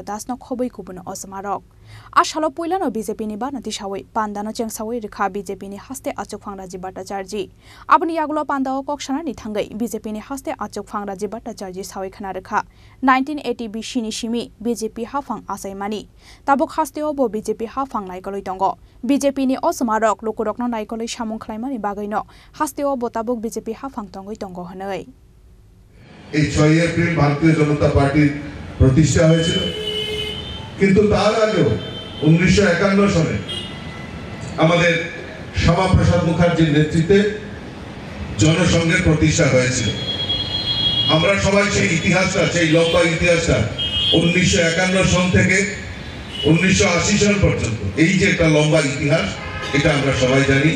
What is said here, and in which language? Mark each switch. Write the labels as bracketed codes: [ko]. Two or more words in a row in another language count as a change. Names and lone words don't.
[trp] दासनो खबै गुबुन अजमारक आशालो पुइलानो बीजेपीनि बानति सावै पान्दानो चेंसावै रेखा बीजेपीनि हास्ते आचुकफां राजीव भट्टाचार्य आबनि यागुलो पान्दाओ कक्षानानि थांगै बीजेपीनि हास्ते आचुकफां राजीव भट्टाचार्य सावै खना रेखा 1980 बिसिनि सिमी बीजेपी हाफां आसाइमानि ताबुक हास्तेओ बो बीजेपी हाफां नायगलै दंगो बीजेपीनि अजमारक लोकुरकनो नायगलै सामुं खलाइमानि बागैनो हास्तेओ बो ताबुक बीजेपी हाफां तंगै दंगो हनै [bn] এই 6 এপ্রিল ভারতীয় জনতা পার্টির প্রতিষ্ঠা হয়েছিল কিন্তু তার আগেও 1951 সালে আমাদের শ্যামাপ্রসাদ মুখার্জির নেতৃত্বে জনসংঘের প্রতিষ্ঠা হয়েছিল। আমরা সবাই সেই ইতিহাসটা সেই লম্বা ইতিহাসটা 1951 সাল থেকে 1980 সাল পর্যন্ত এই যে একটা লম্বা ইতিহাস এটা আমরা সবাই জানি।